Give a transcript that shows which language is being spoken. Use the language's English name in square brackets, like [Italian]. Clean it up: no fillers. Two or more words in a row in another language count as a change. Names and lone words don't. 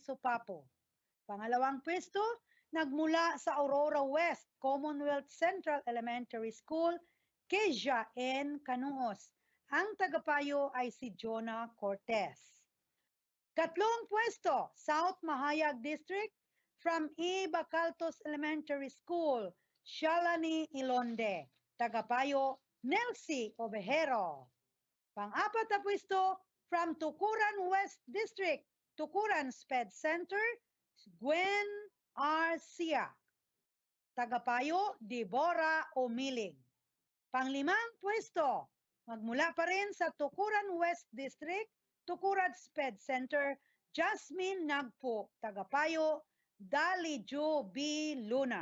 [Filipino] Supapo. Pangalawang pwesto, nagmula sa Aurora West Commonwealth Central Elementary School, Keja N. Canuos. Ang tagapayo ay si Jonah Cortez. Katlong pwesto, South Mahayag District, from E. Bacaltos Elementary School, Shalani Ilonde. Tagapayo, Nelsie Obejero. Pang-apat na pwesto, from Tukuran West District, Tukuran SPED Center, Gwen R. Sia. Tagapayo, Deborah Omilig. Panglimang pwesto, magmula pa rin sa Tukuran West District, Tukuran SPED Center, Jasmine Nagpo. Tagapayo, Dali Jo B. Luna.